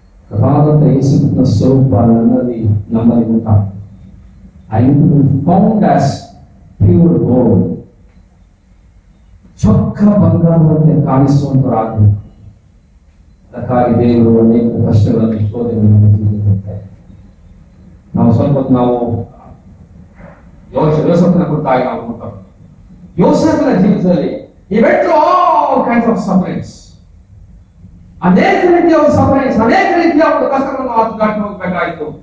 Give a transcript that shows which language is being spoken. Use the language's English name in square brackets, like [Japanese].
[Kannada] ಕೃಪಾದಂತ ಯೇಸುವಿನ ಸ್ವರೂಪ ನಮ್ಮಲ್ಲಿ ಉಂಟಾಗ್ತದೆ. [English] I need to be found as pure gold. [Kannada] ಚೊಕ್ಕ ಬಂಗಾರದಂತೆ ಕಾಣಿಸುವಂತರಾಗಬೇಕು. ಅದಕ್ಕಾಗಿ ದೇವರು ಅನೇಕ ಕಷ್ಟಗಳನ್ನು, ಶೋಧನೆಗಳನ್ನು ತಿಳಿದಿರುತ್ತಾರೆ. ನಾವು ಸ್ವಲ್ಪ ನಾವು ಯೋಸೇಫನ ಕುರಿತಾಗಿ ನಾವು ನೋಡ್ತೇವೆ. ಯೋಸೇಫನ ಜೀವಿತದಲ್ಲಿ [English] he went through all kinds of sufferings. [Kannada] ಅನೇಕ ರೀತಿಯ ಒಂದು ಸಫರಿಂಗ್ಸ್, ಅನೇಕ ರೀತಿಯ ಒಂದು ಕಷ್ಟಗಳನ್ನು ಆತ ದಾಟಿ ಹೋಗಬೇಕಾಯಿತು.